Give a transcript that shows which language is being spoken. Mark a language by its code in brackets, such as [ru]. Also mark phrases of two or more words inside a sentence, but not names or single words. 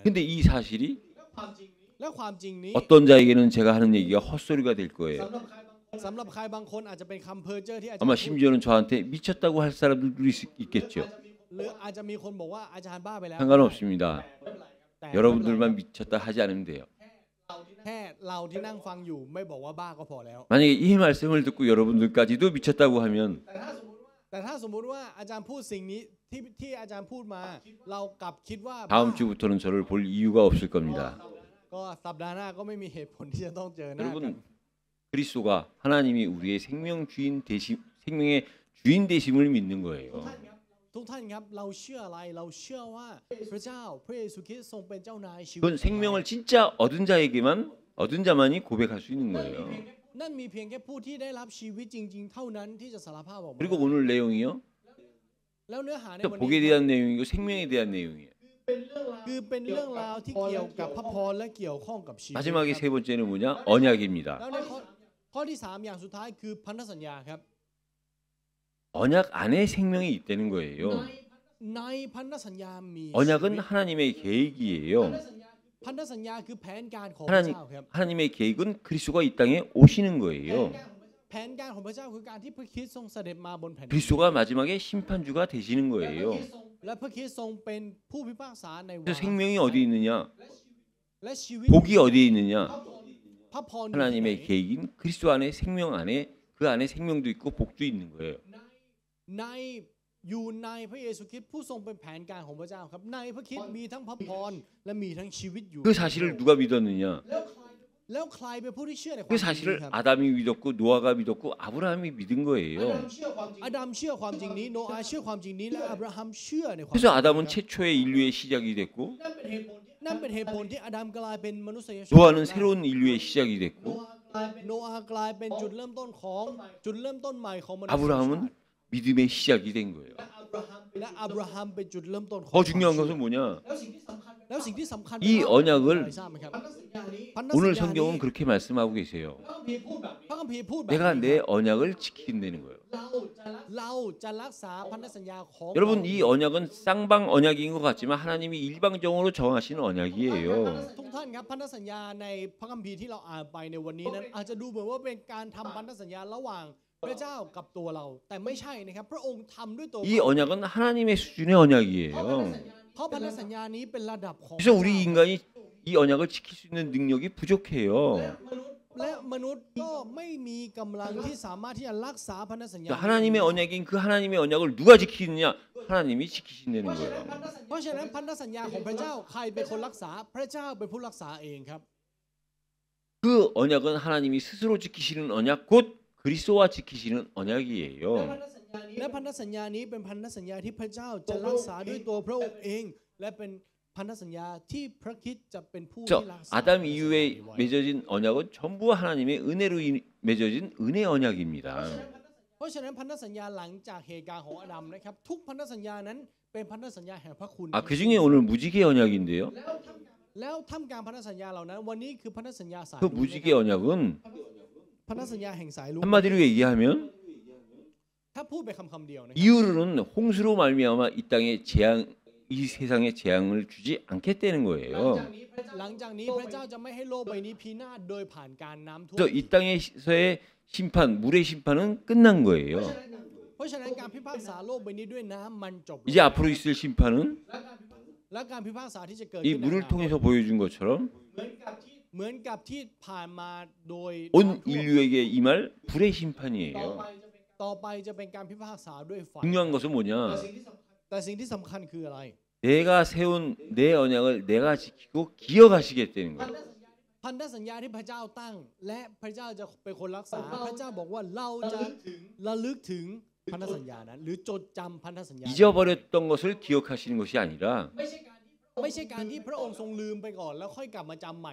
[ko] 근데 이 사실이 [th] และความจริงนี้ [ko] 어떤 자에게는 제가 하는 얘기가 헛소리가 될 거예요. [th] สำหรับใครบางคนอาจจะเป็นคำเพ้อเจ้อที่อาจจะ [ko] 아마 심지어는 저한테 미쳤다고 할 사람들도 있겠죠. [th] หรืออาจจะมีคนบอกว่าอาจารย์บ้าไปแล้ว [ko] 상관없습니다. [th] แต่ [ko] 여러분들만 미쳤다 하지 않으면 돼요. [th] แค่เราที่นั่งฟังอยู่ไม่บอกว่าบ้าก็พอแล้ว [ko] 만약에 이 말씀을 듣고 여러분들까지도 미쳤다고 하면 [th] แต่ถ้าสมมุติว่าอาจารย์พูดสิ่งนี้ที่อาจารย์พูดมาเรากลับคิดว่า [ko] 다음 주부터는 저를 볼 이유가 없을 겁니다. [th] ก็สัปดาห์หน้าก็ไม่มีเหตุผลที่จะต้องเจอหน้ากัน [ko] 여러분 그리스도가 하나님이 우리의 생명의 주인 되심을 믿는 거예요. [th] ทุกท่านครับเราเชื่ออะไรเราเชื่อว่าพระเจ้าพระเยซูคริสต์ทรงเป็นเจ้านายชีวิต [ko] 그건 생명을 진짜 얻은 자만이 고백할 수 있는 거예요. [th] นั่นมีเพียงแค่ผู้ที่ได้รับชีวิตจริงๆ เท่านั้นที่จะสารภาพออกมา [ko] 그리고 오늘 내용이요. [th] แล้วเนื้อหาใน [ko] 또 [th] วัน [ko] 복에 [th] นี้ [ko] 대한 내용이고 생명에 대한 내용이에요. [th] คือเป็นเรื่องราวที่เกี่ยวกับพระพรและเกี่ยวข้องกับชีวิต [ko] 마지막에 세 번째는 뭐냐? 언약입니다. [th] แล้วในข้อที่ 3 อย่างสุดท้ายคือพันธสัญญาครับ [ko] 언약 안에 생명이 있다는 거예요. [th] ในพันธสัญญามี [ko] 언약은 하나님의 계획이에요. [th] พันธสัญญาคือแผนการของพระเจ้าครับ [ko] 하나님의 계획은 그리스도가 이 땅에 오시는 거예요. [th] แผนการของพระเจ้าคือการที่พระคริสต์ทรงเสด็จมาบนแผ่นดิน [ko] 그리스도가 마지막에 심판주가 되시는 거예요. [th] และพระคริสต์ทรงเป็นผู้พิพากษาในวา [ko] 그래서 [th] ระ [ko] 생명이 어디 있느냐? [th] และชีวิต [ko] 복이 어디에 있느냐? [th] พระพรอยู่ที่ไหน [ko] 하나님의 계획인 그리스도 안에 생명 안에 그 안에 생명도 있고 복도 있는 거예요. [th] ในอยู่ในพระเยซูคริสต์ผู้ทรงเป็นแผนการของพระเจ้าครับในพระคริสต์มีทั้งพระพรและมีทั้งชีวิตอยู่ [ko] 그 사실을 누가 믿었느냐? [th] แล้วใครเป็นผู้ที่เชื่อในความ [ko] 그 [th] จริง [ko] 사실을 [th] ครับ [ko] 아담이 믿었고 노아가 믿었고 아브라함이 믿은 거예요. [th] อาดัมเชื่อความจริงนี้โนอาห์เชื่อความจริงนี้และอับราฮัมเชื่อในความจริง [ko] 그래서 [th] นี้ [ko] 아담은 [th] ครับ [ko] 최초의 인류의 시작이 됐고 [th] นั่นเป็นเหตุผลที่อาดัมกลายเป็นมนุษยชาติ [ko] 노아는 새로운 인류의 시작이 됐고 [th] โนอาห์กลายเป็นจุดเริ่มต้นใหม่ของมนุษยชาติ [ko] 아브라함은 믿음의 시작이 된 거예요. [th] และอับราฮัมเป็นจุดเริ่มต้นของ [ko] 더 중요한 것은 뭐냐? [th] แล้วสิ่งที่สำคัญ [ko] 이 언약을 [th] ทราบไหมครับพันธสัญ [ko] 오늘 [th] ญานี้ [ko] 성경은 그렇게 말씀하고 계세요. [th] พระคัมภีร์พูดแบบ [ko] 내가 [th] นี้ [ko] 내 언약을 지킨다는 거예요. [th] เราจะรักษาพันธสัญญาของ [ko] 여러분 이 언약은 쌍방 언약인 것 같지만 하나님이 일방적으로 정하신 언약이에요. [th] ทุกท่านครับพันธสัญญาในพระคัมภีร์ที่เราอ่านไปในวันนี้นั้นอาจจะดูเหมือนว่าเป็นการทำพันธสัญญาระหว่างพระเจ้ากับตัวเรา แต่ไม่ใช่นะครับพระองค์ทำด้วยตัว [ko] 이 언약은 하나님의 수준의 언약이에요. [th] เพราะพันธสัญญานี้เป็นระดับของ [ko] 그래서 우리 인간이 이 언약을 지킬 수 있는 능력이 부족해요. [th] และมนุษย์ก็ไม่มีกำลังที่สามารถที่จะรักษาพันธสัญญา [ko] 하나님의 언약인 그 하나님의 언약을 누가 지키느냐? 하나님이 지키신다는 거예요. [th] เพราะฉะนั้นพันธสัญญาของพระเจ้าใครเป็นคนรักษาพระเจ้าเป็นผู้รักษาเองครับ [ko] 그 언약은 하나님이 스스로 지키시는 언약 곧 그리스도와 지키시는 언약이에요. [th] และพันธสัญญานี้เป็นพันธสัญญาที่พระเจ้าจะรักษาด้วยตัวพระองค์เองและเป็นพันธสัญญาที่พระคริสต์จะเป็นผู้ [ko] 그래서 [th] ที่รักษา [ko] 아담 이후에 맺어진 언약은 전부 하나님의 은혜로 맺어진 은혜 언약입니다. [th] เพราะฉะนั้นพันธสัญญาหลังจากเหตุการณ์ของอาดัมนะครับทุกพันธสัญญานั้นเป็นพันธสัญญาแห่งพระคุณ [ko] 그 중에 오늘 무지개 언약인데요. [th] แล้วท่ามกลางพันธสัญญาเหล่านั้นวันนี้คือพันธสัญญาสาย [ko] 그 [th] ลุ้ง [ko] 무지개 언약은 [th] พันธสัญญาแห่งสายลุ้ง [ko] 한마디로 얘기하면 [th] ถ้าพูดไปคำเดียวนะครับ [ko] 이후로는 홍수로 말미암아 이 땅에 재앙, 이 세상에 재앙을 주지 않겠다는 거예요. [th] หลังจากนี้พระเจ้าจะไม่ให้โลกใบนี้พินาศโดยผ่านการน้ำท่วม [ko] 그래서 이 땅에서의 심판, 물의 심판은 끝난 거예요. [th] เพราะฉะนั้นการพิพากษาโลกใบนี้ด้วยน้ำมันจบ [ko] 이제 앞으로 있을 심판은 [th] และการพิพากษาที่จะเกิด [ko] 이 [th] ขึ้น [ko] 물을 통해서 보여준 것처럼 [th] เหมือนกับที่ผ่านมาโดย [ko] 온 인류에게 임할 불의 심판이에요. [th] ต่อไปจะเป็นการพิพากษาด้วยไฟ [ko] 중요한 것은 뭐냐? [th] แต่สิ่งที่สำคัญคืออะไร [ko] 내가 세운 내 언약을 내가 지키고 기억하시겠다는 거예요. [th] พันธสัญญาที่พระเจ้าตั้งและพระเจ้าจะเป็นคนรักษาพระเจ้าบอกว่าเราจะระลึกถึงพันธสัญญานั้นหรือจดจำพันธสัญญา [ko] 잊어버렸던 것을 기억하시는 것이 아니라 [th] ไม่ใช่การที่พระองค์ทรงลืมไปก่อนแล้วค่อยกลับมาจำใหม่